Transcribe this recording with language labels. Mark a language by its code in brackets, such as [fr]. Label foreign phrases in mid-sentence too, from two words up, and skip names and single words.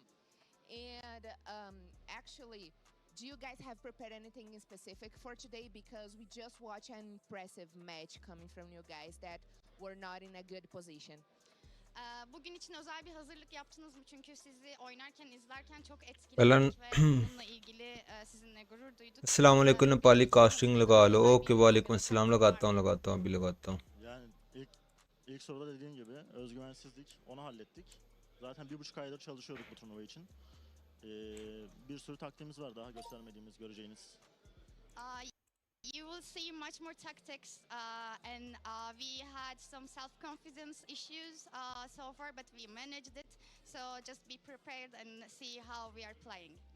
[en] And actually, do you guys have prepared anything in specific for today? Because we just watched an impressive match coming from you guys that were not in a good position. [tr] Bugün için özel bir hazırlık yaptınız mı? Çünkü sizi oynarken, izlerken çok etkilendik ve bununla ilgili sizinle gurur duyduk. [ar] السلام عليكم [hi] नेपाली कास्टिंग लगा लो ओके [ar] وعليكم السلام [hi] लगाता हूँ अभी लगाता हूँ [tr] Yani ilk soruda dediğim gibi özgüvensizlik, onu hallettik. Zaten 1,5 aydır çalışıyorduk bu turnuva için. Bir sürü taktiğimiz var daha göstermediğimiz, göreceğiniz. [en] You will see much more tactics, and we had some self-confidence issues so far, but we managed it. So just be prepared and see how we are playing.